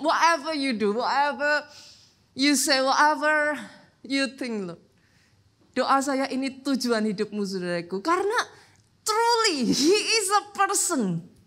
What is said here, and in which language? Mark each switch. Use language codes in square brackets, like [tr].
[en] Whatever you do, whatever you say, whatever you think, loh. [id] Doa saya ini tujuan hidupmu, saudaraku. Karena [en] truly, he is a person.